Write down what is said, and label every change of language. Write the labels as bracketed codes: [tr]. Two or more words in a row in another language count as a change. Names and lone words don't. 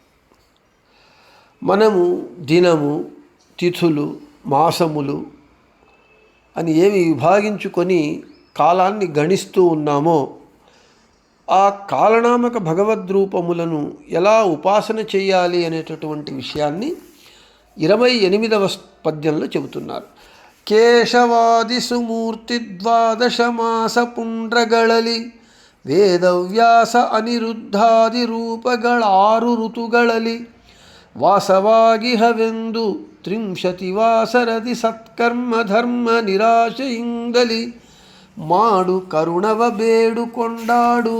[te] మనము దినము తిథులు మాసములు అని ఏవి విభాగించుకొని కాలాన్ని గణిస్తూ ఉన్నామో ఆ కాలనామక భగవద్రూపములను ఎలా ఉపాసన చేయాలి అనేటటువంటి విషయాన్ని 28వ పద్యంలో చెబుతున్నారు. [kn] ಕೇಶವಾದಿ ಸುಮೂರ್ತಿ ದ್ವಾದಶ ಮಾಸ ಪುಂಡ್ರಗಳಲ್ಲಿ ವೇದವ್ಯಾಸ ಅನಿರುದ್ಧಾದಿ ರೂಪಗಳಾರು ಋತುಗಳಲ್ಲಿ ವಾಸವಾಗಿಹವೆಂದು ತ್ರಿಂಶತಿ ವಾಸರದಿ ಸತ್ಕರ್ಮ ಧರ್ಮ ನಿರಾಶೆಯಿಂದಲಿ ಮಾಡು ಕರುಣವ ಬೇಡು ಕೊಂಡಾಡು.